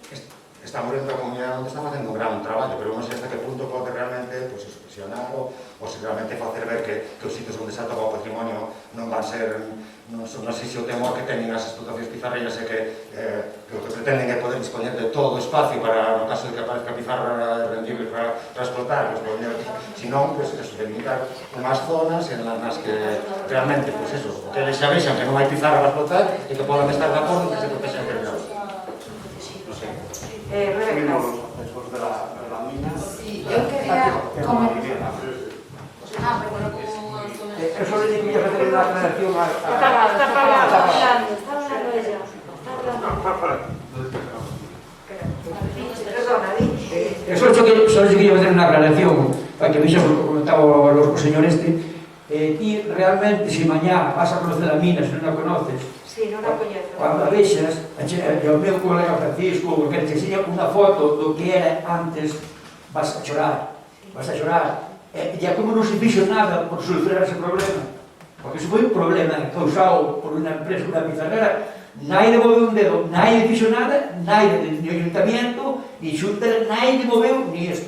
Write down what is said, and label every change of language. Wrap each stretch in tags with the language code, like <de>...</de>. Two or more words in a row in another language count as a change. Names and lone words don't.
<gl>Estamos dentro da comunidade onde está facendo un gran traballo, pero non sei hasta que punto pode realmente expresionar ou se realmente facer ver que os sitios onde se atopa o patrimonio non van ser, non sei se o temor que teñen as explotacións pizarreiras é que o que pretenden é poder dispoñer de todo o espacio para, no caso de que aparezca pizarra rendible para explotar, se non, delimitar unhas zonas nas que realmente, o que eles xa vexan que non hai pizarra para explotar e que podan estar de acordo que se protexen determinados. Rebeca.</gl> <es>Después de la mina. Sí, yo quería comentar. Eso le quería hacer una aclaración a... Está hablando ella. Perdona, di. Solo quería hacer una aclaración para que veis lo que comentaba los señores y realmente si mañana vas a conocer la mina, si no la conoces, sí,</es> <gl>non a coñezo. Cando a vexas, o meu colega Francisco, que te enseña unha foto do que era antes, vas a chorar. E como non se fixo nada por solucionar ese problema, porque se foi un problema causado por unha empresa, unha pizarrera, naide moveu un dedo, naide fixo nada, naide ni ayuntamiento, ni xunta, naide moveu ni isto.</gl>